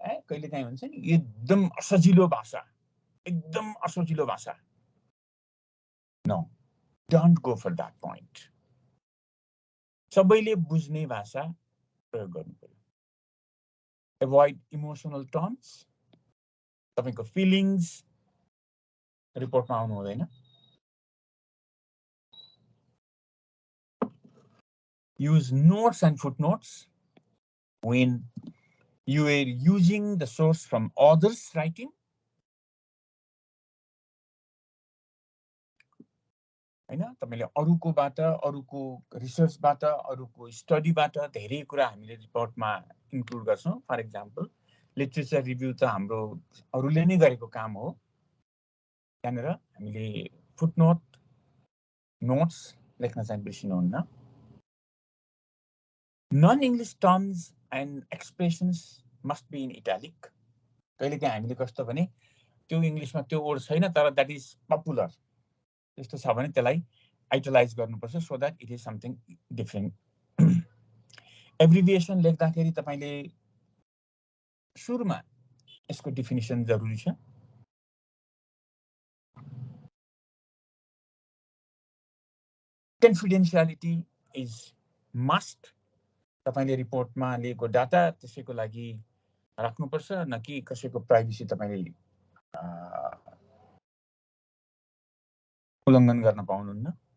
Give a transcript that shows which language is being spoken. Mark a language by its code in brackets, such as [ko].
[ne] कहिले काहीँ हुन्छ नि एकदम असजिलो भाषा. [en] No, don't go for that point. [ne] सबैले बुझ्ने भाषा प्रयोग गर्नु पर्यो. [en] Avoid emotional terms. [ne] तपाईको feelings रिपोर्टमा आउनु हुँदैन. [en] Use notes and footnotes when you are using the source from others' writing. [ne] हैन, तपाईले अरूकोबाट, अरूको रिसर्चबाट, अरूको स्टडीबाट धेरै कुरा हामीले रिपोर्टमा इन्क्लुड गर्छौं. [en] for example [ne] लिटरेचर रिभ्यू त हाम्रो अरूले नै गरेको काम हो. त्यहाँनेर हामीले फुटनोट, नोट्स लेख्न चाहिँ बिर्सिनुहुन्न. [en] Non-English terms and expressions must be in italic. [ne] कहिलेकाहीँ हामीले कस्तो भने त्यो इंग्लिशमा त्यो वर्ड छैन तर [en] that is popular. [ne] त्यस्तो छ भने त्यसलाई italize गर्नुपर्छ [en] so that it is something different. [ne] Abbreviation लेख्दाखेरि तपाईले सुरुमा यसको डेफिनेसन जरुरी छ। [en] Confidentiality is must. [ne] तपाईले रिपोर्टमा लिएको डाटा त्यसैको लागि राख्नुपर्छ, न कि कसैको प्राइभेसी तपाईले उल्लङ्घन गर्न पाउनुहुन्न।